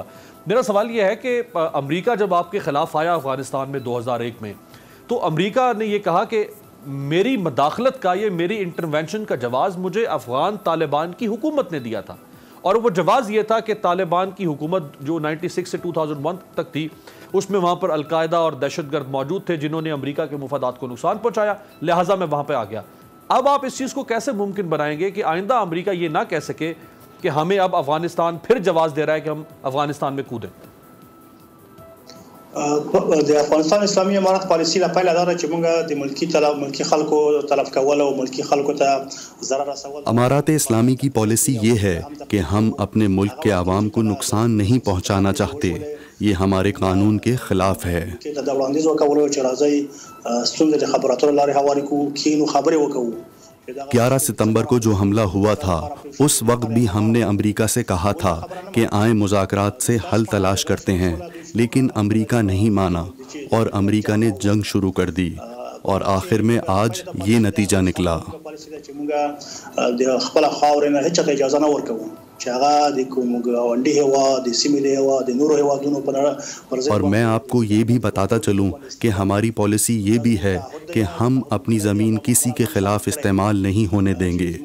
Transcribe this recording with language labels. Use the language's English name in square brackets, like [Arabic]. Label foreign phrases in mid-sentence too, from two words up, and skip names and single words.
[Urdu] میرا سوال یہ ہے کہ امریکہ جب آپ کے خلاف آیا افغانستان میں 2001 میں تو امریکہ نے یہ کہا کہ میری مداخلت کا، یہ میری انٹرونشن کا جواز مجھے افغان طالبان کی حکومت نے دیا تھا، اور وہ جواز یہ تھا کہ طالبان کی حکومت جو 96 سے 2001 تک تھی اس میں وہاں پر القاعدہ اور دہشت گرد موجود تھے جنہوں نے امریکہ کے مفادات کو نقصان پہنچایا، لہٰذا میں وہاں پہ آ گیا. اب آپ اس چیز کو کیسے ممکن بنائیں گے کہ آئندہ امریکہ یہ نہ کہہ سکے کہ ہمیں اب افغانستان پھر جواز دے رہا ہے کہ ہم افغانستان میں کودیں؟ [Pashto] د افغانستان اسلامي امارت پالیسي له پیله دا ده چې موږ د ملکی خلکو تلف کول او ملکی خلکو ته ضرر رسول. [Urdu] امارات اسلامی کی پالیسی یہ ہے کہ ہم اپنے ملک کے عوام کو نقصان نہیں پہنچانا چاہتے، یہ ہمارے قانون کے خلاف ہے. [Pashto] د وړاندیز ورکولو چې راځي ستونزې د خبراتو له لارې هواري کوو، کښېنو، خبرې وکړو. [Urdu] 11 ستمبر کو جو حملہ ہوا تھا اس وقت بھی ہم نے امریکہ سے کہا تھا کہ آئیں مذاکرات سے حل تلاش کرتے ہیں، لیکن امریکہ نہیں مانا اور امریکہ نے جنگ شروع کر دی اور آخر میں آج یہ نتیجہ نکلا. اور میں آپ کو یہ بھی بتاتا چلوں کہ ہماری پالیسی یہ بھی ہے کہ ہم اپنی زمین کسی کے خلاف استعمال نہیں ہونے دیں گے.